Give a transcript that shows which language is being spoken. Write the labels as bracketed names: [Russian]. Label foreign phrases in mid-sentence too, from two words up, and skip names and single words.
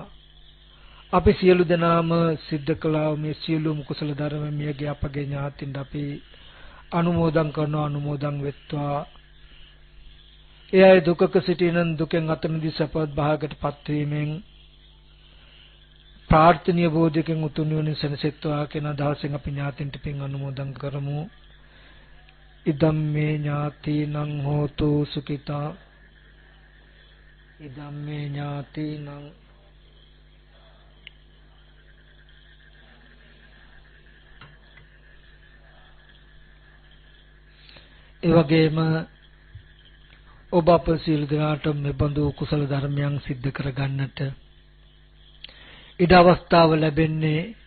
[Sinhala] අපි සියලු දෙනාම සිද්ධ කළා මේ සියලුම කුසල ධර්ම මියගේ අපගේ ඥාතින්ට අපි අනුමෝදන් කරනවා. අනුමෝදන් වෙත්වා. එයයි දුකක සිටිනන් දුකෙන් අත මිදී සපවත් භාගයටපත් වීමෙන් ප්‍රාර්ථනීය බෝධියකින් උතුම් නිවන සැනසෙත්වා කියන අදහසෙන් අපි ඥාතින්ට පින් අනුමෝදන් කරමු. [Pali] ඉදම්මේ ඥාතිනං හෝතු සුඛිතා, ඉදම්මේ ඥාතිනං [Sinhala] ඒ වගේම ඔබ අප සියලු දෙනාට මෙබඳු කුසල ධර්මයන් සිද්ධ කරගන්නට ඉඩ අවස්ථාව ලැබෙන්නේ